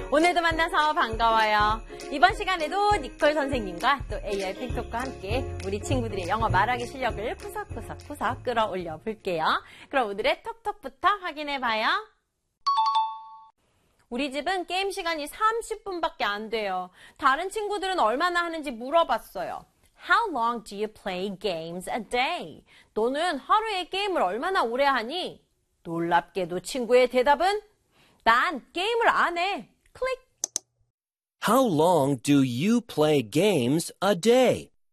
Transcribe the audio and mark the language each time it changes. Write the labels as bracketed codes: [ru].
[ko] 오늘도 만나서 반가워요. 이번 시간에도 니콜 선생님과 또 AI 핀톡과 함께 우리 친구들의 영어 말하기 실력을 후석후석후석 끌어올려 볼게요. 그럼 오늘의 톡톡부터 확인해 봐요. 우리 집은 게임 시간이 30분밖에 안 돼요. 다른 친구들은 얼마나 하는지 물어봤어요. [en] How long do you play games a day? [ko] 너는 하루에 게임을 얼마나 오래 하니? 놀랍게도 친구의 대답은 난 게임을 안 해. 클릭. [en] How long do you play games a day?